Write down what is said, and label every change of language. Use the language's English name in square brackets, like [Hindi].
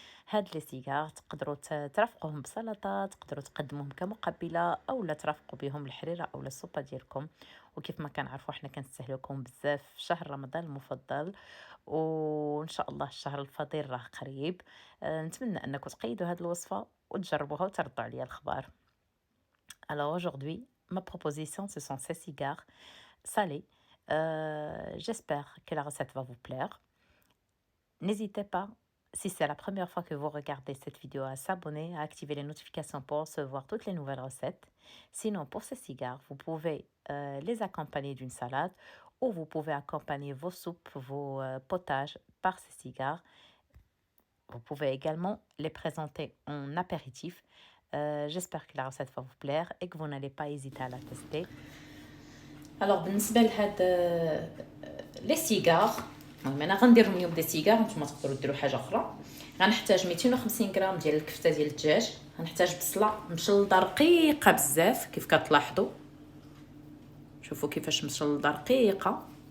[Arabic] هاد لي سيجار تقدروا ترافقوهم بسلطه، تقدروا تقدموهم كمقبله او لا ترافقوا بهم الحريره او السوبه ديالكم. وكيف ما كنعرفوا حنا كنستهلكم بزاف في شهر رمضان المفضل، وان شاء الله الشهر الفضيل راه قريب. نتمنى انكم تقيدوا هذه الوصفه وتجربوها وتردوا عليا الخبر. [French] Alors aujourd'hui, ma proposition, ce sont ces cigares salés. J'espère que la recette va vous plaire. N'hésitez pas, si c'est la première fois que vous regardez cette vidéo, à s'abonner, à activer les notifications pour recevoir toutes les nouvelles recettes. Sinon, pour ces cigares, vous pouvez les accompagner d'une salade ou vous pouvez accompagner vos soupes, vos potages par ces cigares. Vous pouvez également les présenter en apéritif. J'espère que la recette va vous plaire et que vous n'allez pas hésiter à la tester. [Arabic] Alors, بالنسبة لهاد لي سيجار، المهم انا غنديرهم اليوم دي سيجار، نتوما تقدروا ديروا حاجه اخرى. غنحتاج 250 غرام ديال الكفته ديال الدجاج، غنحتاج بصله مشلضه رقيقه بزاف كيف كتلاحظوا، شوفوا كيفاش مشلضه رقيقه.